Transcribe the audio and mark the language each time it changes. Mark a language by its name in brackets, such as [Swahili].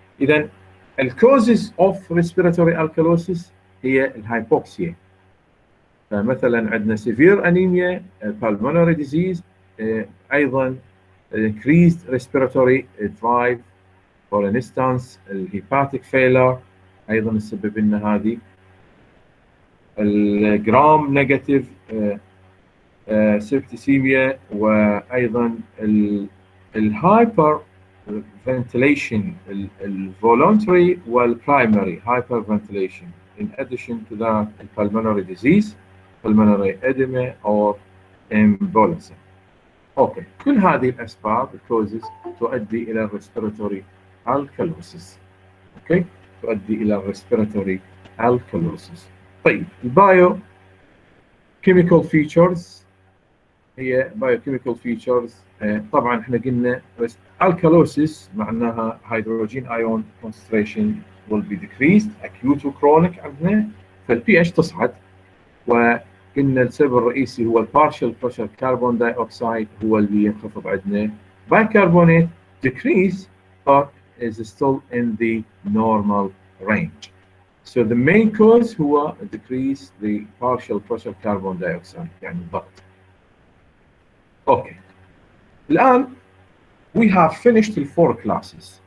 [English] إذا the causes of respiratory alkalosis هي الهايبوكسيا. فمثلا عندنا severe anemia, pulmonary disease, أيضا increased respiratory drive, for instance hepatic failure [Arabic] أيضا السبب لنا هذه. الجرام نيجاتيف سيبتسيميا، وايضا الهايبر فنتيليشن الفولونتري والبرايمري هايبر فنتيليشن. [English] in addition to that pulmonary disease, pulmonary edema or embolism. [Arabic] اوكي، كل هذه الاسباب الكوزز تؤدي الى respiratory alkalosis. اوكي، تؤدي الى respiratory alkalosis. طيب البايو كيميكال فيتشرز هي بايوكيميكال فيتشرز. طبعا احنا قلنا alkalosis معناها [English] hydrogen ion concentration will be decreased acute [Arabic] وchronic عندنا، فالبي اتش تصعد، وقلنا السبب الرئيسي هو البارشال بريشر كربون داي اوكسايد هو اللي ينخفض عندنا. [English] bicarbonate decrease but is still in the normal range. So the main cause هو decrease the partial pressure carbon dioxide [Arabic] يعني الضغط. [English] Okay. الآن we have finished the 4 classes.